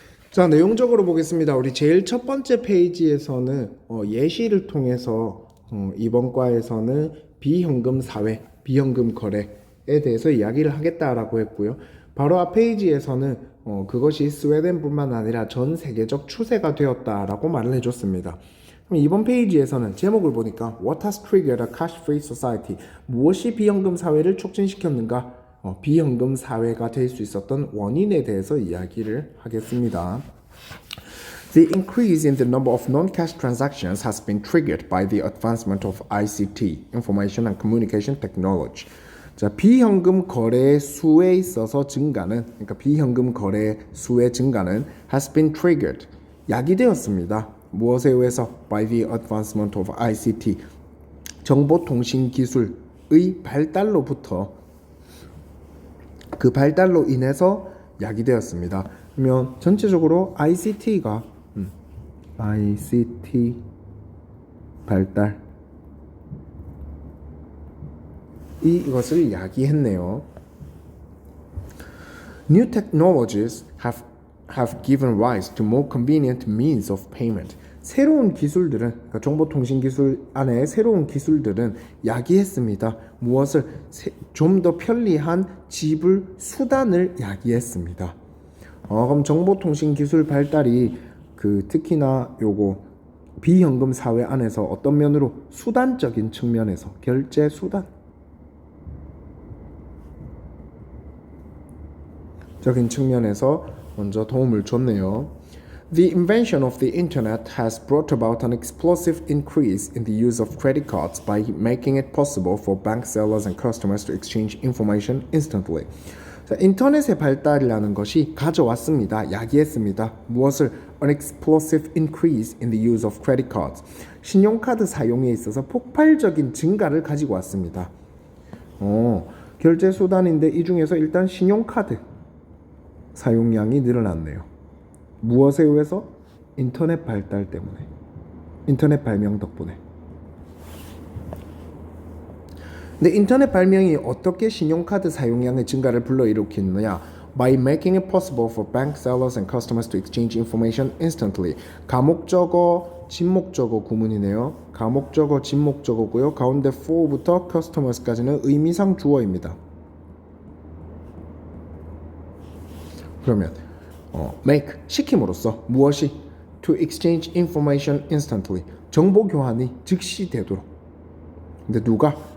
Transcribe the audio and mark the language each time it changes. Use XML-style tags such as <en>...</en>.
<ko>자, 내용적으로 보겠습니다. 우리 제일 첫 번째 페이지에서는 예시를 통해서 이번 과에서는 비현금 사회, 비현금 거래에 대해서 이야기를 하겠다라고 했고요. 바로 앞 페이지에서는 그것이 스웨덴뿐만 아니라 전 세계적 추세가 되었다라고 말을 해줬습니다. 그럼 이번 페이지에서는 제목을 보니까</ko> <en>What has triggered a cash-free society?</en> <ko>무엇이 비현금 사회를 촉진시켰는가? 비현금 사회가 될 수 있었던 원인에 대해서 이야기를 하겠습니다.</ko> <en>The increase in the number of non-cash transactions has been triggered by the advancement of ICT, Information and Communication Technology.</en> <ko>자, 비현금 거래 수에 있어서 증가는, 그러니까 비현금 거래 수의 증가는</ko> <en>has been triggered,</en> <ko>야기되었습니다. 무엇에 의해서?</ko> <en>By the advancement of ICT,</en> <ko>정보통신기술의 발달로부터 그 발달로 인해서 야기되었습니다. 그러면 전체적으로 ICT가 ICT 발달 이것을 야기했네요.</ko> <en>New technologies have given rise to more convenient means of payment.</en> <ko>새로운 기술들은, 그러니까 정보통신 기술 안에 새로운 기술들은 야기했습니다. 무엇을? 좀 더 편리한 지불 수단을 야기했습니다. 그럼 정보통신 기술 발달이 특히나 요거 비현금 사회 안에서 어떤 면으로? 수단적인 측면에서, 결제 수단 적인 측면에서 먼저 도움을 줬네요.</ko> <en>The invention of the internet has brought about an explosive increase in the use of credit cards by making it possible for bank sellers and customers to exchange information instantly.</en> <ko>자, 인터넷의 발달이라는 것이 가져왔습니다. 야기했습니다. 무엇을?</ko> <en>An explosive increase in the use of credit cards.</en> <ko>신용카드 사용에 있어서 폭발적인 증가를 가지고 왔습니다. 결제 수단인데 이 중에서 일단 신용카드 사용량이 늘어났네요. 무엇에 의해서? 인터넷 발달 때문에. 인터넷 발명 덕분에. 근데 인터넷 발명이 어떻게 신용카드 사용량의 증가를 불러일으켰느냐?</ko> <en>By making it possible for bank sellers and customers to exchange information instantly.</en> <ko>가목적어, 진목적어 구문이네요. 가목적어, 진목적어고요. 가운데 for부터 customers까지는 의미상 주어입니다. 그러면 make 시킴으로써 무엇이</ko> <en>to exchange information instantly</en> <ko>정보 교환이 즉시 되도록. 근데 누가?</ko>